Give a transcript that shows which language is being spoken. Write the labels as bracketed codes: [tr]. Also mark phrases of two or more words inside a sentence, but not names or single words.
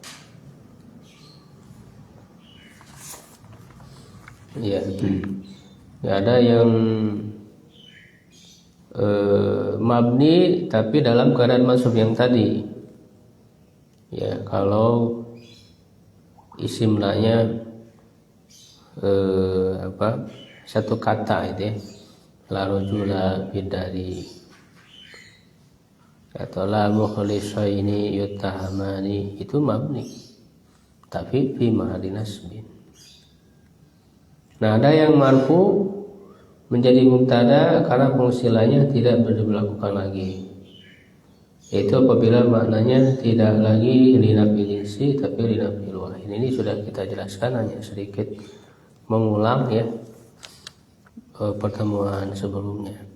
[id] Ya, ada yang mabni tapi dalam keadaan mansub yang tadi. Ya, kalau isim lanya satu kata itu ya, [ar] لا رجل بداري, [id] atau [ar] لا مخلصين يتهمان, [id] itu mabni tapi [ar] في محل نصب. [id] Nah, ada yang marfu menjadi mubtada karena pengusilannya tidak diberlakukan lagi. Yaitu apabila maknanya tidak lagi [ar] لنفي الجنس [id] tapi [ar] لنفي الواحد. [id] Ini sudah kita jelaskan, hanya sedikit mengulang ya pertemuan sebelumnya.